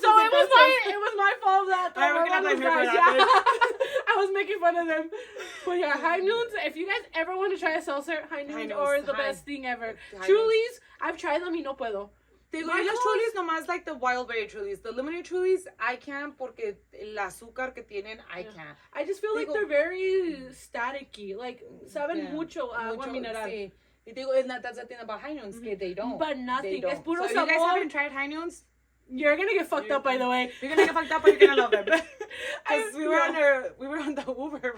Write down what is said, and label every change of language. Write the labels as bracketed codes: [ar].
[en] So it was my fault that I was making fun of them. But yeah, High Noons. If you guys ever want to try a seltzer, High Noons are the best thing ever. Trulies, I've tried them [es] y no puedo. Te doy las Trulies nomás [en] like the wild berry Trulies. The lemonade Trulies, I can't [es] porque el azúcar que tienen, [en] I can't. I just feel like they're very staticky. [es] Like, saben mucho agua mineral. Sí. [en] Y digo, that's the thing about High Noons, que they don't. But nothing. [es] Es puro [en] so if [es] sabor. [en] you guys haven't tried High Noons, you're gonna get fucked up, by the way. You're gonna get fucked up, but you're gonna love them. Because we were on the Uber.